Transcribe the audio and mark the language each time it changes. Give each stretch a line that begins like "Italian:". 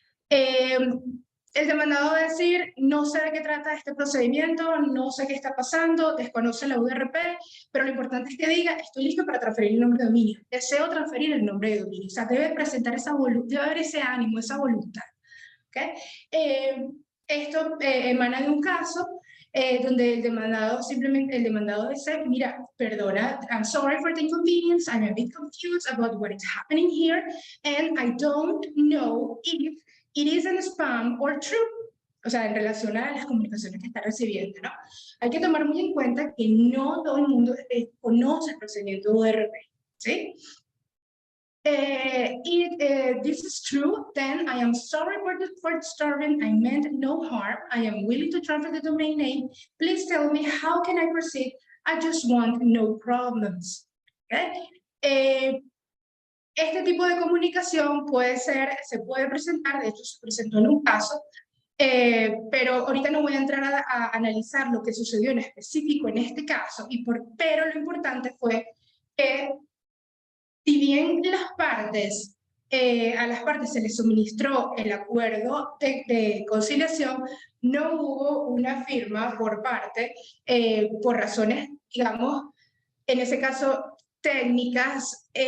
Spanish: El demandado va a decir, no sé de qué trata este procedimiento, no sé qué está pasando, desconoce la URP, pero lo importante es que diga, estoy listo para transferir el nombre de dominio, deseo transferir el nombre de dominio. O sea, debe presentar esa voluntad, debe haber ese ánimo, esa voluntad. ¿Okay? Esto emana de un caso donde el demandado dice, mira, perdona,
English: I'm sorry for the inconvenience, I'm a bit confused about what is happening here, and I don't know if it is a spam or true.
Spanish: O sea, en relación a las comunicaciones que está recibiendo, ¿no? Hay que tomar muy en cuenta que no todo el mundo conoce el procedimiento URP, ¿sí?
English: If this is true, then I am sorry for disturbing. I meant no harm. I am willing to transfer the domain name. Please tell me, how can I proceed? I just want no problems. Okay?
Spanish: Este tipo de comunicación se puede presentar, de hecho se presentó en un caso, pero ahorita no voy a entrar a analizar lo que sucedió en específico en este caso, pero lo importante fue que si bien a las partes se les suministró el acuerdo de conciliación, no hubo una firma por parte, por razones, digamos, en ese caso técnicas.